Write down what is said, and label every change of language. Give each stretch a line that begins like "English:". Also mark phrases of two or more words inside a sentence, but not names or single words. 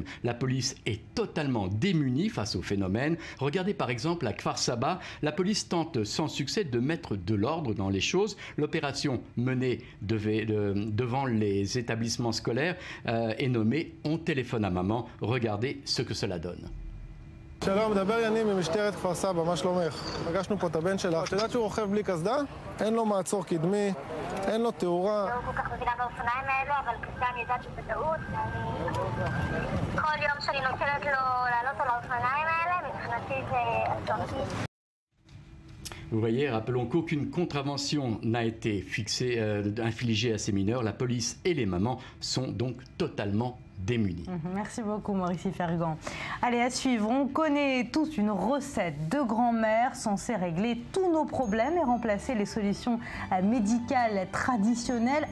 French: La police est totalement démunie face au phénomène. Regardez par exemple à Kfar Saba, la police tente sans succès de mettre de l'ordre dans les choses. L'opération menée devant les établissements scolaires est nommée « On téléphone à maman ». Regardez ce que cela donne.
Hebrew: שלום, מדבר יניב ממשטרת כפר סבא, מה שלומך? פגשנו פה את הבן שלך. את יודעת שהוא רוכב בלי קסדה? אין לו מעצור קדמי, אין לו תאורה. לא כל כך מבינה באופניים האלו, אבל קסדה אני יודעת שזה טעות. כל יום שאני נותנת לו לעלות על האופניים האלה, מבחינתי זה אסון.
French: Vous voyez, rappelons qu'aucune contravention n'a été infligée à ces mineurs. La police et les mamans sont donc totalement démunis. Merci beaucoup Maurice Fergan. Allez, à suivre, on connaît tous une recette de grand-mère censée régler tous nos problèmes et remplacer les solutions médicales traditionnelles.